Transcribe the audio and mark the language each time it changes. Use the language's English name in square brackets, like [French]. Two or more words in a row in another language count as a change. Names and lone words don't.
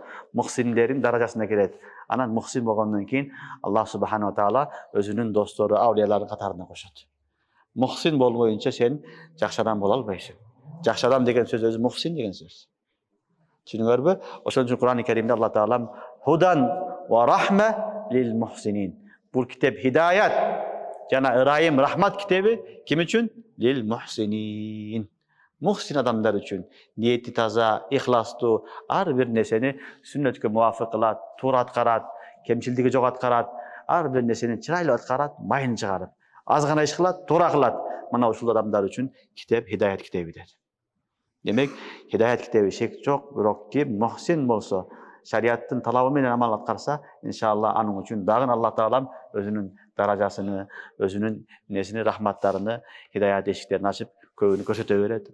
[Kyrgyz] Мухсиндердин даражасына келет. Анан мухсин болгондон кийин [Arabic] الله سبحانه تعالى [Kyrgyz] өзүнүн достору, аулиялардын катарына кошот. Мухсин болбоюнча сен жакшы адам боло албайсың. Жакшы адам деген сөз өзү мухсин деген сөз. Түшүнүңөрбү? Ошон үчүн Кур'ан-ы Каримде Аллах таалам [Arabic] هدى ورحمة للمحسنين. [Kyrgyz] Бул китеп хидаят жана ырайым, рахмат китеби ким үчүн? [Arabic] للمحسنين. [Kyrgyz] Мухсин адамдар үчүн ниети таза, ихластуу, ар бир нерсени сүннөткө муафык кылат, туура аткарат, кемчилдиги жок аткарат, ар бир нерсени чырайлуу аткарат, майын чыгарып, аз гана иш кылат, туура кылат. Мына ушул адамдар үчүн китеп хидаят китеби дейт. Демек, хидаят китеби шек жок, бирок ким мухсин болсо, шариаттын талабы менен амал аткарса, иншалла анын үчүн дагы Аллах таалам өзүнүн даражасыны, өзүнүн несини, рахматтарыны, хидаят эшиктерин ачып, көбүнү көрсөтө берет.